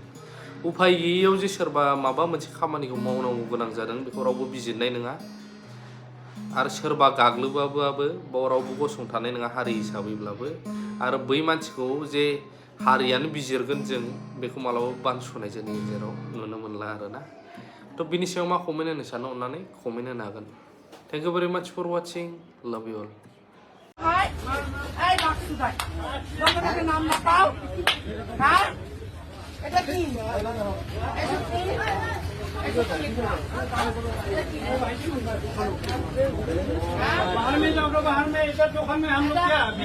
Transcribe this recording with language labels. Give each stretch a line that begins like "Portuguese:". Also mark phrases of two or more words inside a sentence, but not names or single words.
Bodo: उफाय गैयैयाव जे सोरबा माबा मोनसे खामानिखौ मावनांगौ गोनां जादों बेखौ रावबो बिजिरनाय नङा, आरो सोरबा गाग्लोबाबाबो बाव रावबो गसंथानाय नङा हारि हिसाबैब्लाबो, आरो बै मानसिखौ जे हारियानो बिजिरगोन जों बेखौ मालाबाबो बानस'नाय जोंनि गेजेराव नुनो मोनला आरोना। बिनि सायाव मा कमेन्ट होनो सानो अननानै कमेन्ट होनो हागोन।
English: Thank you very much for watching, love you all.
Hindi: बाहर में जाओ, बाहर में इधर दुकान में हम लोग क्या